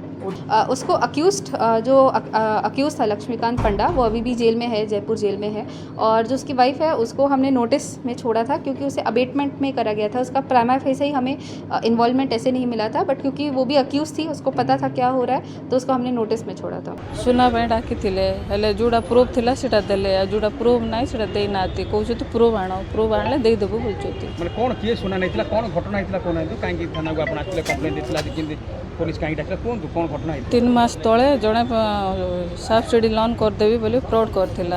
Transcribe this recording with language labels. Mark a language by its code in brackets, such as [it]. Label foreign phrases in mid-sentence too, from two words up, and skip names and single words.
[hi] उसको अक्यूज्ड जो अक्यूज था लक्ष्मीकांत पंडा, वो अभी भी जेल में है, जयपुर जेल में है। और जो उसकी वाइफ है उसको हमने नोटिस में छोड़ा था, क्योंकि उसे अबेटमेंट में करा गया था। उसका [la] prima facie [hi] ही हमें इन्वॉल्वमेंट ऐसे नहीं मिला था, बट क्योंकि वो भी अक्यूज थी, उसको पता था क्या हो रहा है, तो उसको हमने नोटिस में छोड़ा था। [or] सुना ପାଇଁ ଡାକିଥିଲେ ହେଲେ ଯେଉଁଟା ପ୍ରୁଫ୍ ଥିଲା ସେଇଟା ଦେଲେ, ଆଉ ଯେଉଁଟା ପ୍ରୁଫ୍ ନାହିଁ ସେଇଟା ଦେଇନାହାନ୍ତି। କହୁଛନ୍ତି ପ୍ରୁଫ୍ ଆଣ, ପ୍ରୁଫ୍ ଆଣିଲେ ଦେଇଦେବୁ ବୋଲୁଛନ୍ତି। ମାନେ କ'ଣ କିଏ ଶୁଣା ନେଇଥିଲା, କ'ଣ ଘଟଣା ହେଇଥିଲା କହୁନାହାନ୍ତି? କାହିଁକି ଥାନାକୁ ଆପଣ ଆସିଥିଲେ, କମ୍ପ୍ଲେନ୍ ଦେଇଥିଲା, କେମିତି ପୋଲିସ କାହିଁକି ଡାକିଲା, କୁହନ୍ତୁ କ'ଣ ଘଟଣା ହେଇଥିଲା? 3 ମାସ ତଳେ ଜଣେ [en] subsidy loan [or] କରିଦେବି ବୋଲି ଫ୍ରଡ଼୍ କରିଥିଲା।